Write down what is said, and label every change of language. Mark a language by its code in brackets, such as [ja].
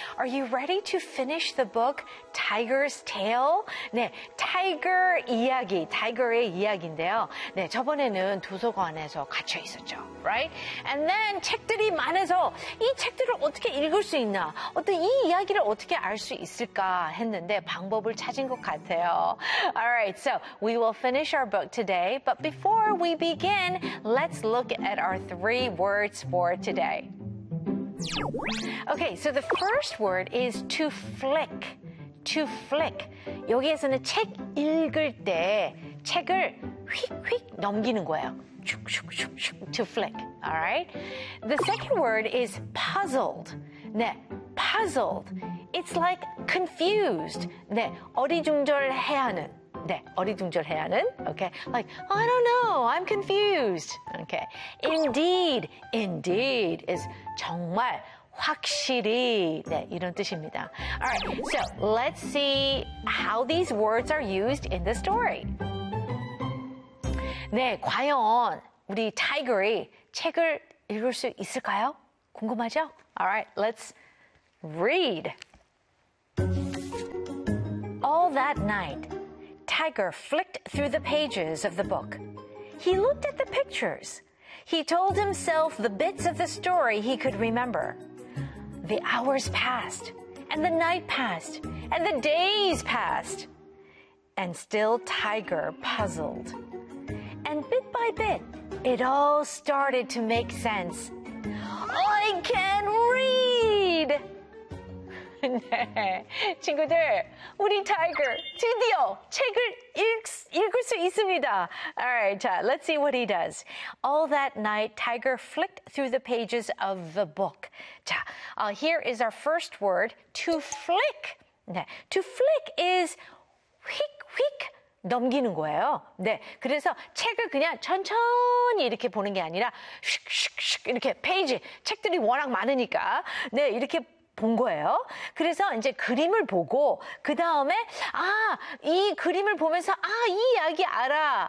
[en] Are you ready to finish the book Tiger's Tale? [ko] 네, 타이거 이야기, 타이거의 이야기인데요. 네, 저번에는 도서관에서 갇혀 있었죠. [en] Right? And then [ko] 책들이 많아서 이 책들을 어떻게 읽을 수 있나? 어떤 이 이야기를 어떻게 알 수 있을까 했는데 방법을 찾은 것 같아요. [en] All right. So, we will finish our book today, but before we begin, let's look at our three words for today. Okay, so the first word is to flick. To flick. [ko] 여기에서는 책 읽을 때 책을 휙휙 넘기는 거예요. [en] To flick. All right? The second word is puzzled. 네, puzzled. It's like confused. [ko] 네, 어리둥절해야 하는. 네, 어리둥절해야 하는. Okay. [en] Like, I don't know. I'm confused. Okay. Indeed. Indeed is [ko] 정말 확실히. 네, 이런 뜻입니다. [en] All right. So, let's see how these words are used in the story. [ko] 네, 과연 우리 타이거이 책을 읽을 수 있을까요? 궁금하죠? [en] All right. Let's read. All that night, Tiger flicked through the pages of the book. He looked at the pictures. He told himself the bits of the story he could remember. The hours passed, and the night passed, and the days passed. And still Tiger puzzled. And bit by bit, it all started to make sense. I can read! [ko] 네, 친구들, 우리 타이거 드디어 책을 읽을 수 있습니다. [en] Alright, let's see what he does. All that night, Tiger flicked through the pages of the book. 자, here is our first word, to flick. [ko] 네, [en] to flick is [ko] 휙, 휙 넘기는 거예요. 네, 그래서 책을 그냥 천천히 이렇게 보는 게 아니라 휙, 휙, 휙 이렇게 페이지, 책들이 워낙 많으니까 네, 이렇게 본 거예요. 그래서 이제 그림을 보고 그다음에 아, 이 그림을 보면서 아, 이 이야기 알아.